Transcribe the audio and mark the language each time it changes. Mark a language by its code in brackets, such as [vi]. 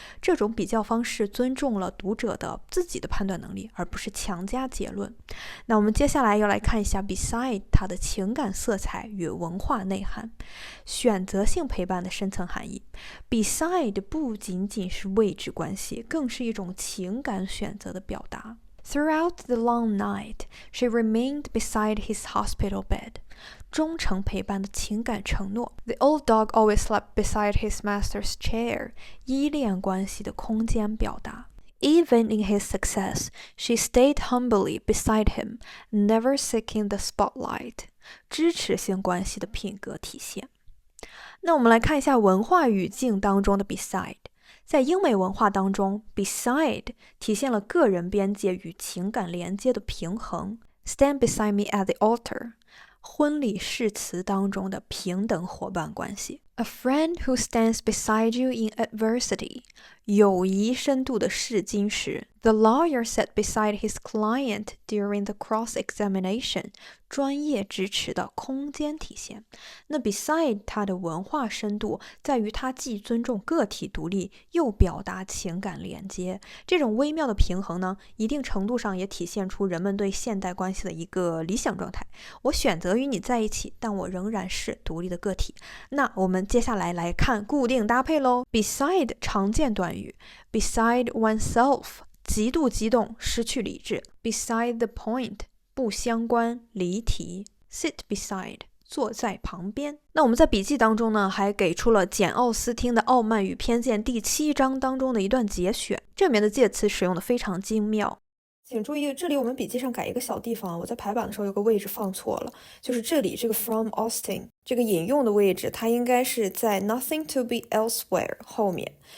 [zh] 这种比较方式尊重了读者的自己的判断能力，而不是强加结论。那我们接下来要来看一下 Beside 它的情感色彩与文化内涵，选择性陪伴的深层含义。 Beside 不仅仅是位置关系，更是一种情感选择的表达。 [en] Throughout the long night, she remained beside his hospital bed. [zh] 忠诚陪伴的情感承诺。 [en] The old dog always slept beside his master's chair. [zh] 依恋关系的空间表达。 [en] Even in his success, she stayed humbly beside him, never seeking the spotlight. [zh] 支持性关系的品格体现。那我们来看一下文化语境当中的 beside。在英美文化当中 beside 体现了个人边界与情感连接的平衡。 [en] Stand beside me at the altar， [zh] 婚礼誓词当中的平等伙伴关系。 [en] A friend who stands beside you in adversity， [zh] 友谊深度的试金石。 [en] The lawyer sat beside his client during the cross-examination， [zh] 专业支持的空间体现。那 beside 它的文化深度在于它既尊重个体独立，又表达情感连接。这种微妙的平衡呢，一定程度上也体现出人们对现代关系的一个理想状态。我选择与你在一起，但我仍然是独立的个体。那我们接下来来看固定搭配咯。Beside 常见短语 [en] beside oneself， [zh] 极度激动，失去理智。 [en] Beside the point， [zh] 不相关，离题。 [en] Sit beside， [zh] 坐在旁边。那我们在笔记当中呢，还给出了简·奥斯汀的《傲慢与偏见》第7章当中的一段节选，这里面的介词使用的非常精妙。请注意，这里我们笔记上改一个小地方，我在排版的时候有个位置放错了，就是这里这个 [en] from Austin [zh] 这个引用的位置，它应该是在 [en] nothing to be elsewhere [zh] 后面。